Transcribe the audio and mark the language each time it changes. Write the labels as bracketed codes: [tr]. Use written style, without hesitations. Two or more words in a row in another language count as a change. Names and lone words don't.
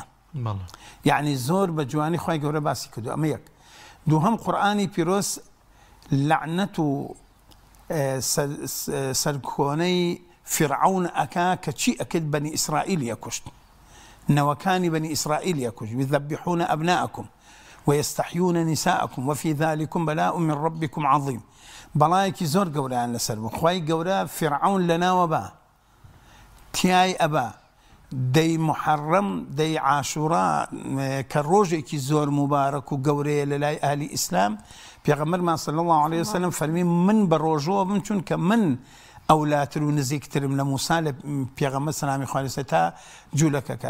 [ckb] یعنی زۆر بە جوانی خوای گەورە باسی کردو. ئەمە یەک. دووهەم قورئانی پیرۆز لعنەت و سەرکۆنەی فرعون ئەکا کە چی ئەکرد بەنی ئیسرائیل یەکوشت. نەوەکانی بەنی ئیسرائیل یەکوشت. [ar] يذبحون أبناءكم ويستحيون نساءكم وفي ذلكم بلاء من ربكم عظيم. [ckb] بەڵایەکی زۆر گەورەیان لەسەر بوو. خوای گەورە فرعون لەناوە با تیای ئەبا دەی محەڕەم دەی عاشوڕا کە ڕۆژێکی زۆر مبارەک و گەورەیە لە لای ئاهلی ئیسلام پێغەمبەرمان [ar] صلی الله عليه وسلم [ckb] فەرمی من بە ڕۆژەوە بم چونکە من ئەولاتر و نزیکترم لە موسا لە پێغەمبەر سەلامی خوا لەسەر تا جوولەکە کار.